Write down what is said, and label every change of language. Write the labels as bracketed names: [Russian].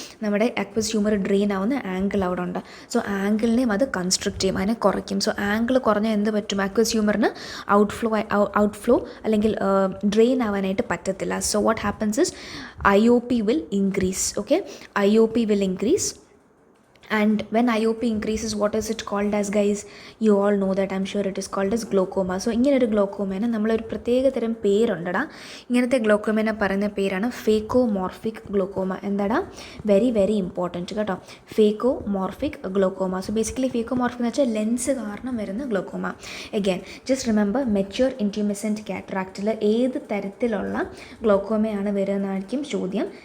[Malayalam] നമ്മുടെ aqueous humour drain ആവുന്ന angle അവിടെ ഉണ്ട്. സോ ആംഗിളിനെയും അത് കൺസ്ട്രിക്റ്റ് ചെയ്യും, അതിനെ കുറയ്ക്കും. സോ ആംഗിൾ കുറഞ്ഞാൽ എന്ത് പറ്റും? അക്വസ് ഹ്യൂമറിന് ഔട്ട്ഫ്ലോ അല്ലെങ്കിൽ ഡ്രെയിൻ ആവാനായിട്ട് പറ്റത്തില്ല. [English] So what happens is IOP will increase. Okay, IOP will increase. And when IOP increases, what is it called as, guys? You all know that, I'm sure it is called as glaucoma. [Malayalam] So ഇങ്ങനൊരു ഗ്ലോക്കോമേനെ നമ്മളൊരു പ്രത്യേക തരം പേരുണ്ടടാ. ഇങ്ങനത്തെ ഗ്ലോക്കോമേനെ പറയുന്ന പേരാണ് ഫേക്കോമോർഫിക് glaucoma. എന്താടാ? [English] Very very important കേട്ടോ, phacomorphic glaucoma. [Malayalam] So basically ഫേക്കോമോർഫിക് എന്ന് വെച്ചാൽ ലെൻസ് കാരണം വരുന്ന glaucoma. [English] again just remember, [Malayalam] mature ഇൻറ്റ്യൂമിസെൻറ്റ് കാറ്ററാക്റ്റിൽ ഏത് തരത്തിലുള്ള ഗ്ലോക്കോമയാണ് വരുന്നതായിരിക്കും ചോദ്യം.